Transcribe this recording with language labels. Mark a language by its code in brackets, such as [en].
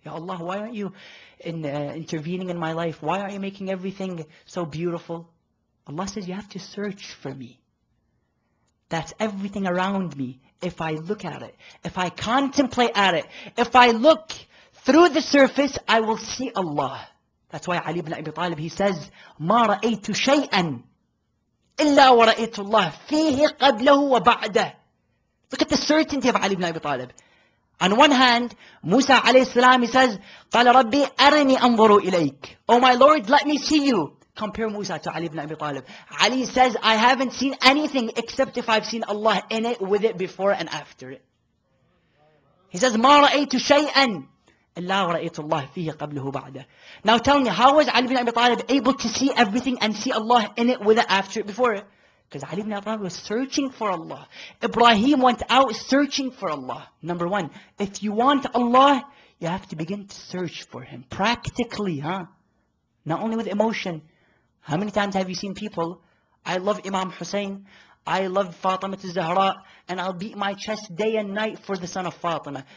[en] Ya Allah, why aren't you intervening in my life? Why aren't you making everything so beautiful? Allah says, you have to search for me. That's everything around me. If I look at it, if I contemplate at it, if I look through the surface, I will see Allah. That's why Ali ibn Abi Talib, he says, [ar] مَا رَأَيْتُ شَيْئًا إِلَّا وَرَأَيْتُ اللَّهِ فِيهِ قَبْلَهُ وَبَعْدَهُ. [en] Look at the certainty of Ali ibn Abi Talib. On one hand, Musa alayhi salam, he says, [ar] قَالَ رَبِّي أَرِنِي أَنظُرُ إِلَيْكَ. [en] Oh my Lord, let me see you. Compare Musa to Ali ibn Abi Talib. Ali says, I haven't seen anything except if I've seen Allah in it, with it, before and after it. He says, [ar] مَا رَأَيْتُ شَيْئًا إِلَّا وَرَأَيْتُ اللَّهِ فِيهِ قَبْلَهُ بَعْدَهُ. [en] Now tell me, how was Ali ibn Abi Talib able to see everything and see Allah in it, with it, after it, before it? Because Ali ibn Abi Talib was searching for Allah. Ibrahim went out searching for Allah. Number one, if you want Allah, you have to begin to search for Him. Practically, not only with emotion. How many times have you seen people, I love Imam Hussein, I love Fatima al-Zahra, and I'll beat my chest day and night for the son of Fatima.